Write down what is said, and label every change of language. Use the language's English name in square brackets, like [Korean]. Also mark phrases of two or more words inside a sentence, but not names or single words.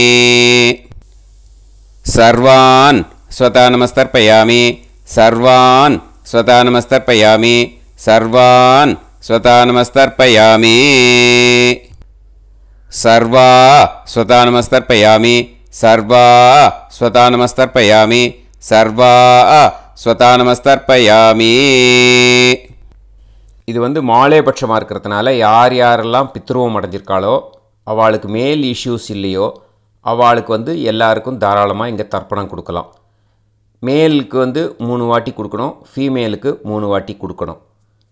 [Sanskrit] सर्वान् स्वधा नमस्तर्पयामि सर्वान् स्वधा नमस्तर्पयामि सर्वान् स्वधा नमस्तर्पयामि सर्वा स्वधा नमस्तर्पयामि सर्वा स्वधा नमस्तर्पयामि सर्वा स्वधा नमस्तर्पयामि [Tamil] இது மாலேபட்சமாக இருக்கிறதுனால யார் யாரெல்லாம் பித்ருவம் அடைஞ்சிருக்காளோ அவளுக்கு [English] male issues [Tamil] இல்லையோ அவளுக்கு எல்லாருக்கும் தாராளமாக இங்கே தர்ப்பணம் கொடுக்கலாம். மேலுக்கு 3 வாட்டி கொடுக்கணும், ஃபீமேலுக்கு 3 வாட்டி கொடுக்கணும்.